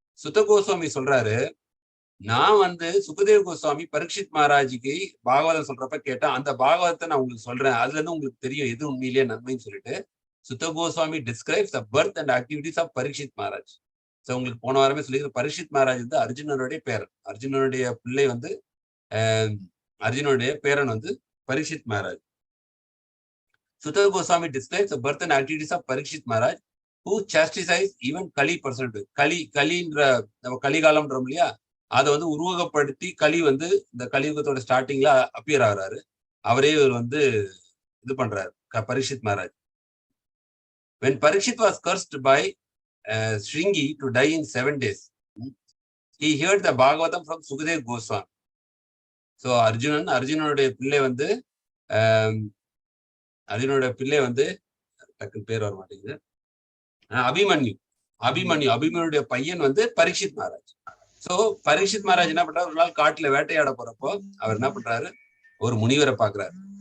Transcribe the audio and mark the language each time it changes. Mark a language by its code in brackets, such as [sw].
[ta] சுத்த கோஸ்வாமி சொல்றாரு, நான் வந்து சுகதேவ் கோஸ்வாமி பரீட்சித் மகாராஜுக்கு பாகவதம் சொல்றப்ப கேட்டேன், அந்த பாகவதத்தை நான் உங்களுக்கு சொல்றேன், அதுல இருந்து உங்களுக்கு தெரியும் எது உண்மையிலேயே நன்மைன்னு சொல்லிட்டு சுத்த Goswami [en] describes the birth and activities of [ta] Parikshit Maharaj. So உங்களுக்கு போன வாரமே சொல்லியிருக்கிற பரீட்சித் மகாராஜ் வந்து அர்ஜுனனுடைய பேரன். அர்ஜுனனுடைய பிள்ளை வந்து அர்ஜுனனுடைய பேரன் வந்து Parikshit Maharaj. [en] Sutta Goswami describes the birth and activities of Parikshit Maharaj, who chastised even Kali personality. [ta] கலின்ற நம்ம கலிகாலம்ன்றோம் இல்லையா, அதை வந்து உருவகப்படுத்தி கலி வந்து இந்த கலியுகத்தோட ஸ்டார்டிங்ல அப்பியர் ஆகிறாரு. அவரே வந்து இது பண்றாரு Parikshit Maharaj. [en] When Parikshit was cursed by Shringi to die in 7 days, he heard the Bhagavatam from Sukadev Goswami. [ta] So அர்ஜுனனுடைய பிள்ளை வந்து டக்குன்னு பேர் வர மாட்டேங்குது, அபிமன்யுடைய பையன் வந்து பரீட்சித் மகாராஜ். சோ பரீட்சித் மகாராஜ் என்ன பண்றாரு, ஒரு நாள் காட்டுல வேட்டையாட போறப்போ அவர் என்ன பண்றாரு, ஒரு முனிவரை பாக்குறாரு.